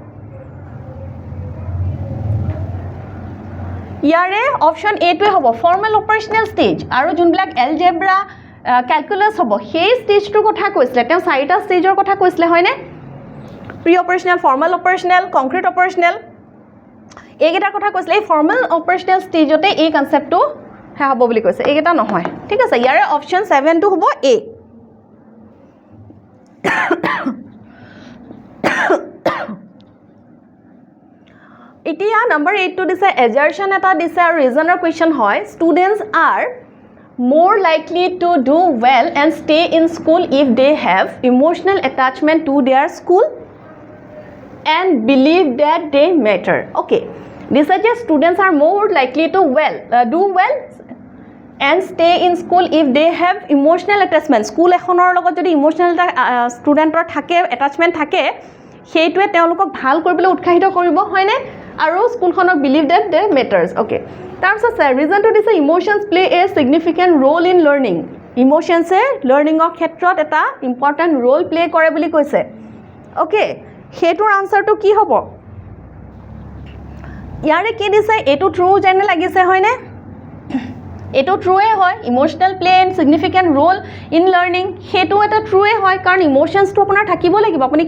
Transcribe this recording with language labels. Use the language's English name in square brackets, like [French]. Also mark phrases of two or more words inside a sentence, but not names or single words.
[Assamese] ইয়াৰে অপশ্যন এটোৱে হ'ব [English] formal operational stage [Assamese] আৰু যোনবিলাক [English] algebra calculus [Assamese] হ'ব সেই ষ্টেজটোৰ কথা কৈছিলে তেওঁ চাৰিটা ষ্টেজৰ কথা কৈছিলে হয়নে [English] pre operational formal operational concrete operational [Assamese] এইকেইটাৰ কথা কৈছিলে এই [English] formal operational [Assamese] ষ্টেজতে এই কনচেপ্টটো হ'ব বুলি কৈছে এইকেইটা নহয় ঠিক আছে ইয়াৰে অপশ্যন 7টো হ'ব এ এতিয়া নম্বৰ 8টো দিছে এজাৰশ্যন এটা দিছে আৰু ৰিজনৰ কুৱেশ্যন হয় [English] students are more likely to do well and stay in school if they have emotional attachment to their school and believe that they matter okay this suggests students are more likely to do well and stay in school if they have emotional attachment [Assamese] স্কুলখনৰ লগত যদি ইমোশনেল ষ্টুডেণ্টৰ থাকে এটাচমেণ্ট থাকে হেইটোৱে তেওঁলোকক ভাল কৰিবলৈ উৎসাহিত কৰিব হয়নে আৰু স্কুলখনক [English] believe that they matters okay [Assamese] তাৰপিছত ৰিজনটো দিছে [English] emotions play a significant role in learning [Assamese] ইমোশনছে লাৰ্নিঙৰ ক্ষেত্ৰত এটা [English] important role play [Assamese] কৰে বুলি কৈছে অ'কে সেইটোৰ আনসাৰটো কি হ'ব ইয়াৰে কি দিছে এইটো ট্ৰু যেনে লাগিছে হয়নে এইটো ট্ৰুৱে হয় [English] emotional play and significant role in learning [Assamese] সেইটো এটা ট্ৰুৱে হয় কাৰণ ইমোশনছটো আপোনাৰ থাকিব লাগিব আপুনি